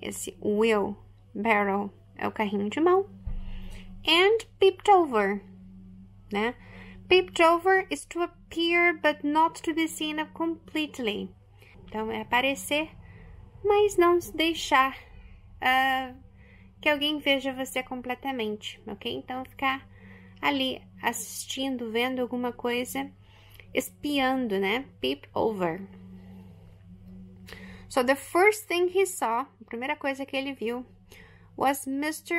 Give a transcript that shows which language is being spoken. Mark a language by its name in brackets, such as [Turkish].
[Portuguese] Esse wheelbarrow é o carrinho de mão. [English] And peeped over, né? Peeped over is to appear, but not to be seen completely. [Portuguese] Então, é aparecer, mas não se deixar que alguém veja você completamente, ok? Então, ficar ali assistindo, vendo alguma coisa, espiando, né? [English] Peep over. So, the first thing he saw, [Portuguese] a primeira coisa que ele viu, [English] was Mr.